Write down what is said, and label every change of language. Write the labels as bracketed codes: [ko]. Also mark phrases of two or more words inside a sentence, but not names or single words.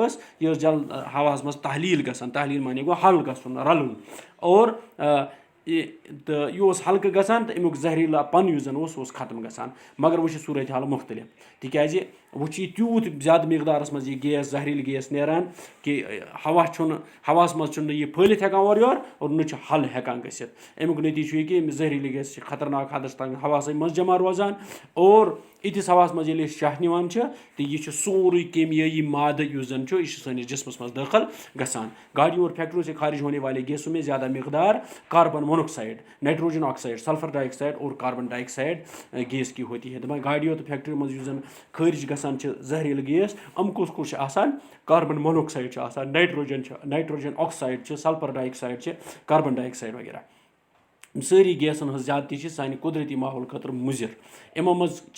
[ks] ٲس یہِ ٲس جل ہواہَس منٛز تحلیٖل گژھان تحلیٖل معنی گوٚو حل گژھُن رَلُن اور تہٕ یہِ اوس ہلکہٕ گژھان تہٕ اَمیُک زہریٖلا پَن یُس زَن اوس سُہ اوس ختم گژھان مگر وۄنۍ چھِ صوٗرت حال مُختلِف تِکیٛازِ وۄنۍ چھِ یہِ تیوٗت زیادٕ مقدارَس منٛز یہِ گیس زہریٖلہٕ گیس نیران کہِ ہواہَس منٛز چھُنہٕ یہِ پھٲلِتھ ہٮ۪کان اورٕ یورٕ اور نہ چھُ حل ہٮ۪کان گٔژھِتھ اَمیُک نٔتیٖجہٕ چھُ یہِ کہِ أمِس زہریٖلہٕ گیس چھِ خطرناک حدس تام ہَواسٕے منٛز جمع روزان اور یِتھِس ہَوہَس منٛز ییٚلہِ أسۍ شاہ نِوان چھِ تہٕ یہِ چھُ سورُے کیمیٲیی مادٕ یُس زَن چھُ یہِ چھُ سٲنِس جِسمَس منٛز دٲخل گژھان [ur] گاڑیوں اور فیکٹریوں سے خارج ہونے والے گیسوں میں زیادہ مقدار کاربن مونوکسائڈ نائٹروجن آکسائڈ سلفر ڈائی آکسائڈ اور کاربن ڈائی آکسائڈ گیس کی ہوتی ہے [ks] دَپان گاڑیو تہٕ فیکٹریو منٛز یُس زَن خٲرج گژھان چھِ زہریٖلہٕ گیس یِم کُس کُس چھِ آسان کاربن مونوکسائڈ چھُ آسان نائٹروجن آکسائڈ چھِ سلفر ڈائی آکسائڈ چھِ کاربن ڈائی آکسائڈ وغیرہ یِم سٲری گیسَن ہٕنٛز زیادتی چھِ سانہِ قۄدرٔتی ماحول خٲطرٕ مُضِر یِمو منٛز چھِ